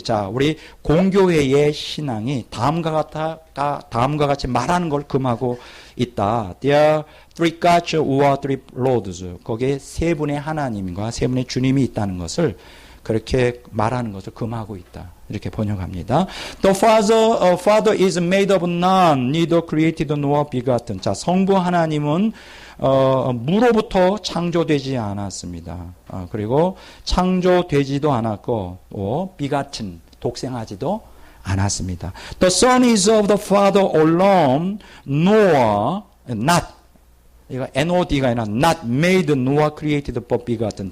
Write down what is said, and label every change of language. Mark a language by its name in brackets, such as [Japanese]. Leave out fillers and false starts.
[Korean] 자, 우리 공교회의 신앙이 다음과 같이 말하는 걸 금하고 있다. [English] There are three gods or three lords. [Korean] 거기에 세 분의 하나님과 세 분의 주님이 있다는 것을 그렇게 말하는 것을 금하고 있다. 이렇게 번역합니다. [English] The Father is made of none, neither created nor begotten. [Korean] 자, 성부 하나님은 무로부터 창조되지 않았습니다. 그리고 창조되지도 않았고, begotten, 독생하지도 않았습니다. [English] The Son is of the Father alone, nor not. [Korean] 이거 NOD가 아니라 [English] not made nor created but begotten.